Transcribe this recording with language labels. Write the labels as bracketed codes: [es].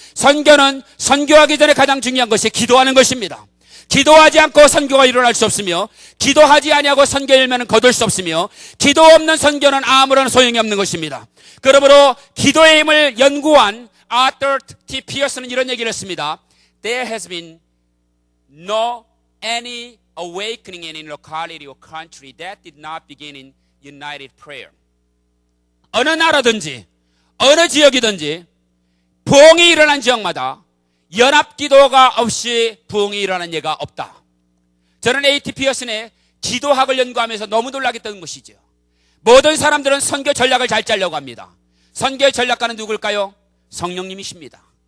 [ko] 선교는 선교하기 전에 가장 중요한 것이 기도하는 것입니다. 기도하지 않고 선교가 일어날 수 없으며 기도하지 아니하고 선교 열매는 거둘 수 없으며 기도 없는 선교는 아무런 소용이 없는 것입니다. 그러므로 기도의 힘을 연구한 아터 T. 피어스는 이런 얘기를 했습니다. [en] There has been no any awakening in a locality or country that did not begin in united prayer. [ko] 어느 나라든지 어느 지역이든지 부흥이 일어난 지역마다 연합기도가 없이 부흥이 일어난 예가 없다. 저는 A.T. 피어슨의 기도학을 연구하면서 너무 놀라겠다는 것이죠. 모든 사람들은 선교 전략을 잘 짜려고 합니다. 선교의 전략가는 누굴까요? 성령님이십니다.